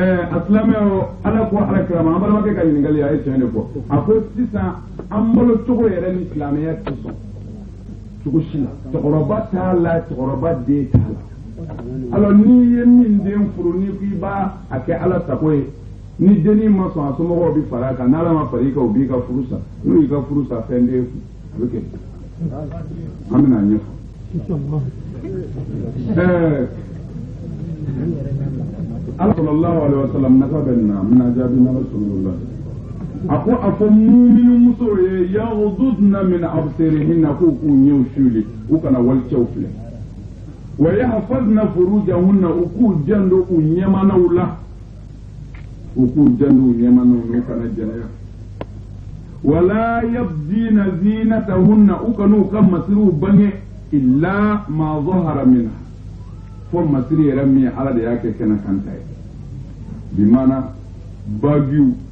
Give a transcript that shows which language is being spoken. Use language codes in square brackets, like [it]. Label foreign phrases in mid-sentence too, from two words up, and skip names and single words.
[bm] a silamɛw ala ko ala kirama an balimakɛ ka ɲininkali a ye tiɲɛ de fɔ a ko sisan an balo cogo yɛrɛ ni silamɛya tɛ sɔn cogo si la cɛkɔrɔba t'a la cɛkɔrɔba den t'a la alors n'i ye min den furu n'i ko i b'a kɛ ala sago ye ni dennin ma sɔn a somɔgɔw bɛ fara a kan n'ala ma fara i kan u b'i ka furu sa n'u y'i ka furu sa fɛn t'e kun a bɛ kɛ an bɛna ɲɛfɔ ala [ar] صلى الله عليه وسلم [bm] nafa bɛ na n bɛna jaabi n'ala sɔnna a ko a fɔ mumini musow ye [ar] يغضضن من أبصارهن [bm] k'u k'u ɲɛw suli u kana walicɛw filɛ [ar] ويحفظن فروجهن [bm] u k'u janto u ɲɛmanaw la u k'u janto u ɲɛmanaw n'u kana jɛnɛya [ar] ولا يبدين زينتهن [bm] u kana u ka masiriw bange [ar] إلا ما ظهر منها [bm] fo masiri yɛrɛ min ala de y'a kɛ kɛnɛ kan ta ye bi maana bagiw